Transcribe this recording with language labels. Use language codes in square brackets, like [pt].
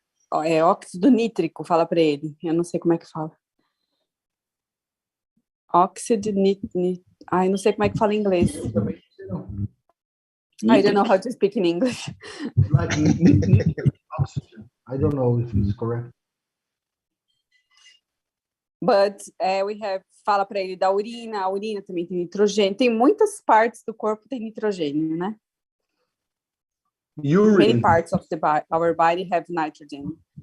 [pt] Óxido nítrico, fala para ele. Eu não sei como é que fala. Óxido nítrico. Ai, não sei como é que fala em inglês. [en] I don't know how to speak in English. Like oxygen. I don't know if it's correct. [pt] But we have, fala para ele da urina, a urina também tem nitrogênio. Tem muitas partes do corpo que tem nitrogênio, né? [en] Urine. Many parts of our body have nitrogen.